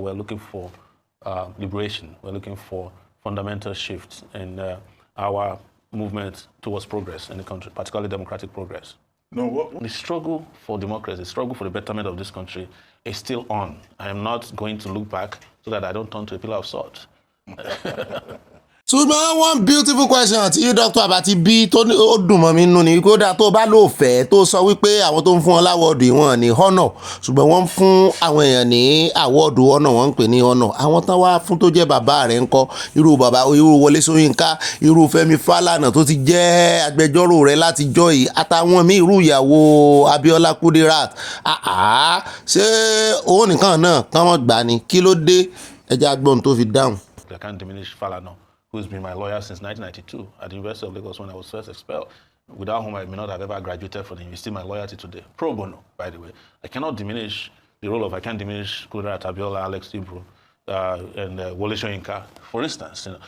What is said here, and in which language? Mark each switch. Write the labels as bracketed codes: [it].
[en] We're looking for liberation. We're looking for fundamental shifts in our movement towards progress in the country, particularly democratic progress. No, the struggle for democracy, the struggle for the betterment of this country is still on. I am not going to look back so that I don't turn to a pillar of salt. [yo] ṣùgbọ́n [en] one beautiful question tí Dr. [yo] Abati bí tó ó dùn mọ́ mi nínú ni kódà tó bá lò fẹ́ tó sọ wípé àwọn tó ń fún wọn láwọ́ọ̀dù ìwọ̀n ní honour ṣùgbọ́n wọ́n ń fún àwọn èèyàn ní àwọ́ọ̀dù honour wọ́n ń pè ní honour àwọn tán wá fún tó jẹ́ bàbá rẹ̀ ńkọ́ irú bàbá irú Wọlé Ṣóyínká irú Fẹ́mi Fálànà tó ti jẹ́ agbẹjọ́rò rẹ̀ láti jọ́ yìí àtàwọn míì irú ìyàwó Abíọ́lá Kudirat ṣé owó nìkan náà kán wọ́n gbà ní kí ló dé ẹja gbọ́n tó fi dáhùn. [en] I can't diminish Fálànà, who's been my lawyer since 1992 at the University of Lagos when I was first expelled, without whom I may not have ever graduated from the university, my loyalty today. Pro bono, by the way. I can't diminish Kudirat, Abiola, Alex Ibru, and Wole Soyinka, for instance. You know.